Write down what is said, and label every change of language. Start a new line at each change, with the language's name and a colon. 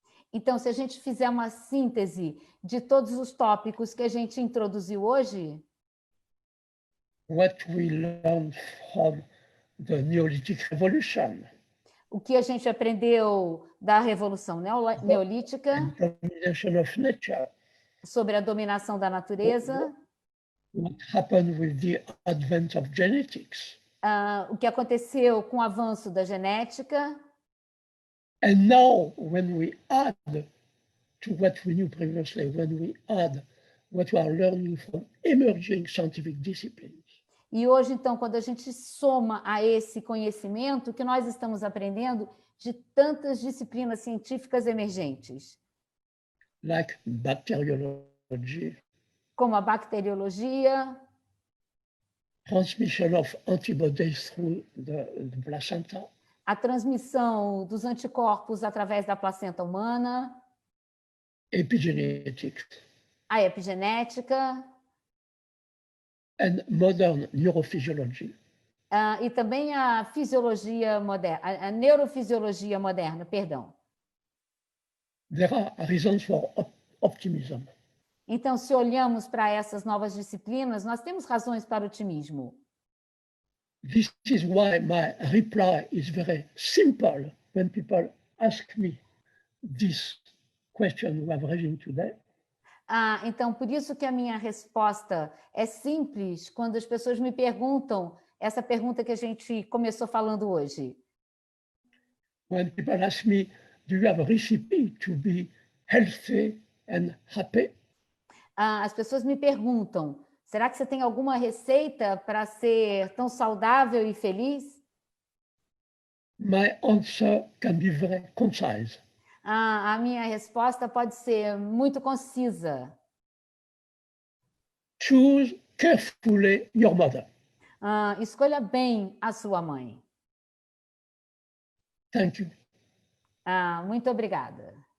Portuguese: Então, se a gente fizer uma síntese de todos os tópicos que a gente introduziu hoje,
English: what we learned from the Neolithic Revolution,
Portuguese: o que a gente aprendeu da Revolução Neolítica,
English: domination of nature,
Portuguese: sobre a dominação da natureza,
English: what happened with the advent of genetics,
Portuguese: o que aconteceu com o avanço da genética,
English: and now when we add to what we knew previously, when we add what we are learning from emerging scientific disciplines,
Portuguese: e hoje, então, quando a gente soma a esse conhecimento que nós estamos aprendendo de tantas disciplinas científicas emergentes,
English: like bacteriology,
Portuguese: como a bacteriologia,
English: transmission of antibodies through the placenta,
Portuguese: a transmissão dos anticorpos através da placenta humana,
English: epigenetics,
Portuguese: a epigenética,
English: and modern neurophysiology.
Portuguese: e também a fisiologia moderna, a neurofisiologia moderna, perdão.
English: There are reasons for optimism.
Portuguese: Então, se olhamos para essas novas disciplinas, nós temos razões para otimismo.
English: This is why my reply is very simple when people ask me this question we have raised today.
Portuguese: Então, por isso que a minha resposta é simples quando as pessoas me perguntam essa pergunta que a gente começou falando hoje.
English: When people ask me, do you have a recipe to be healthy and happy?
Portuguese: As pessoas me perguntam, será que você tem alguma receita para ser tão saudável e feliz?
English: My answer can be very concise.
Portuguese: A minha resposta pode ser muito concisa.
English: Choose carefully your mother.
Portuguese: Escolha bem a sua mãe.
English: Thank you.
Portuguese: Muito obrigada.